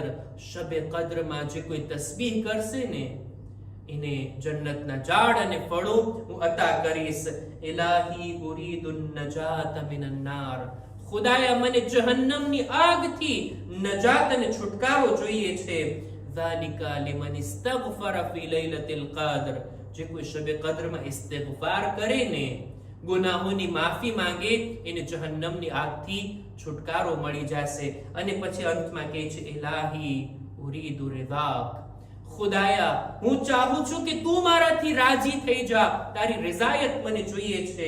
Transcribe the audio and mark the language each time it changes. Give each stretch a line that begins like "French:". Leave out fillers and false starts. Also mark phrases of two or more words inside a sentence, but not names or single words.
Gujarati: શબે કદ્રમાં જે કોઈ તસ્બીહ કરશે ને એને જન્નતના ઝાડ અને ફળો હું અતા કરીશ.
Arabic: إلهي أريد النجاة من النار.
Gujarati: ખુદાયા મને જહન્નમની આગથી નજાત અને છુટકારો જોઈએ છે.
Arabic: ذَلِكَ لِمَنِ اسْتَغْفَرَ فِي لَيْلَةِ الْقَدْرِ.
Gujarati: જે કોઈ શબે કદ્રમાં ઇસ્તિગફાર કરે ને, ગુનાહોની માફી માંગે, એને જહન્નમની આગથી છુટકારો મળી જશે. અને પછી અંતમાં કહે છે
Arabic: إلهي أريد رضاك.
Gujarati: ખુદાયા હું ચાહું છું કે તું મારાથી રાજી થઈ જા, તારી રિઝાયત મને જોઈએ છે.